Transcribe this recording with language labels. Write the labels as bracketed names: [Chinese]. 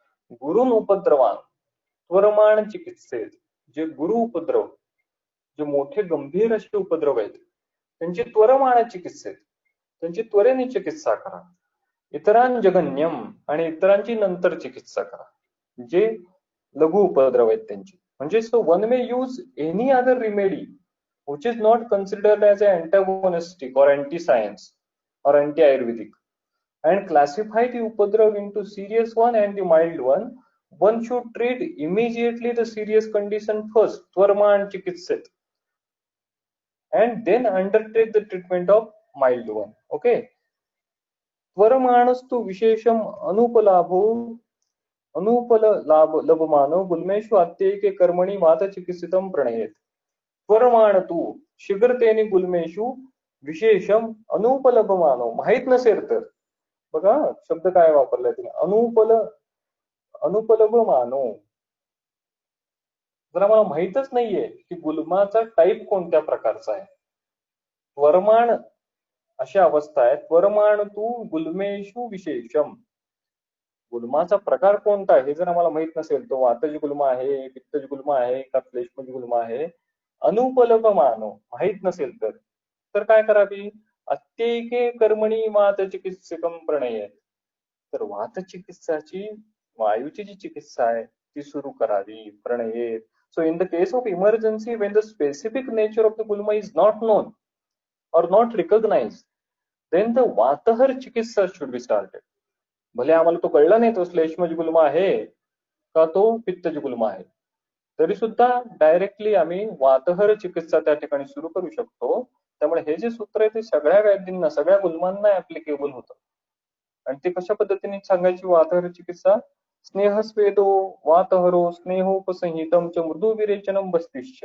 [Sanskrit] गुरुन उपद्रवान त्वरमान चिकित्सेत, [Marathi] जे गुरु उपद्रव, जे मोठे गंभीर असे उपद्रव आहेत त्यांची त्वरमान चिकित्सेत, त्यांची त्वरेने चिकित्सा करा. [Sanskrit] इतरां जगन्यम, [Marathi] आणि इतरांची नंतर चिकित्सा करा. जे लघु उपद्रव आहेत त्यांची. म्हणजे [English] So one may use any other remedy which is not considered as an antagonistic or anti-science or anti-ayurvedic, and classify the upadrav into serious one and the mild one. One should treat immediately the serious condition first, [Sanskrit] tvarman chikitset, [English] and then undertake the treatment of mild one. Okay. [Sanskrit] त्वरमाणस्तु विशेषम अनुपलाभो Anupal लाभ लभमानो गुल्मेषु अत्यैके कर्मणि वात चिकित्सितम प्रणयेत. त्वरमाण तू, शीघ्रतेने गुल्मेषु विशेषम अनुपलभमानो. [Marathi] माहित नसेल तर बघा शब्द काय वापरलाय तुम्ही, अनुपलभ मानो. जर आम्हाला माहितच नाहीये की गुल्माचा टाईप कोणत्या प्रकारचा आहे, त्वरमाण अशी अवस्था आहे. [Sanskrit] त्वरमाण तू गुल्मेषु विशेषम, [Marathi] गुल्माचा प्रकार कोणता आहे हे जर आम्हाला माहित नसेल, तो वातज गुल्मा आहे, पित्तज गुल्मा आहे का श्लेष्मज गुल्मा आहे, [Sanskrit] अनुपलभ मानो, [Marathi] माहित नसेल तर काय करावी? [Sanskrit] अत्यैके कर्मणी वात चिकित्सकम प्रणय. [Marathi] तर वात चिकित्साची, वायूची जी चिकित्सा आहे ती सुरू करावी प्रणयेत. [English] So in the case of emergency, when the specific nature of the gulma is not known or not recognized, then the vatahar chikitsa should be started. [Marathi] भले आम्हाला तो कळला नाही तो श्लेष्मज गुल्मा आहे का तो पित्तज गुल्मा आहे, तरी सुद्धा डायरेक्टली आम्ही वातहर चिकित्सा त्या ठिकाणी सुरू करू शकतो. त्यामुळे हे जे सूत्र आहे ते सगळ्या व्याधींना, सगळ्या गुल्मांना ऍप्लिकेबल होतं. आणि ते कशा पद्धतीने सांगायची वातहर चिकित्सा? [Sanskrit] स्नेहस्वेदो वातहरो स्नेहोपसंहितम च मृदू विरेचनम बस्तिश्च.